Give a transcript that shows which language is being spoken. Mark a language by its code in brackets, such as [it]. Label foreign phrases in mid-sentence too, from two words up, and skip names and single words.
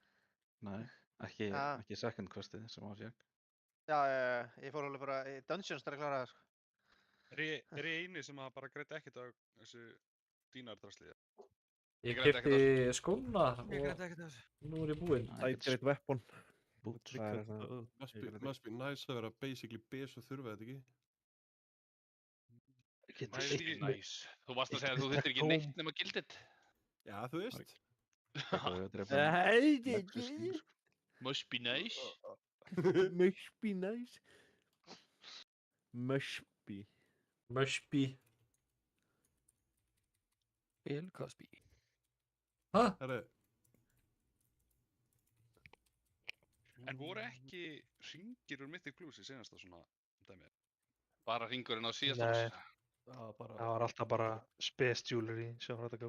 [is] Nei, ekki second questið sem á sér. Já, ég fór alveg bara í Dungeons þar að klára það, sko. Er ég eini sem að bara greita ekkert af þessu dínardrasliði? Ég keypti skóna og nú er ég búinn. [en] Great weapon. Must be nice [is] að vera basically bes og þurfa þetta ekki. Það er ekki næs. Þú varst að segja að þú þurftir ekki neitt nema gildið. Já, þú veist. [en] Must be nice. Must be nice. Must be. Must be. Bill Cosby. [is] Hæ? Herru. En voru ekki hringir úr Mythic Plus í senasta svona dæmið? Bara hringurinn á síðast Nei. árs. Það var alltaf bara Space Jewelry sem var hægt að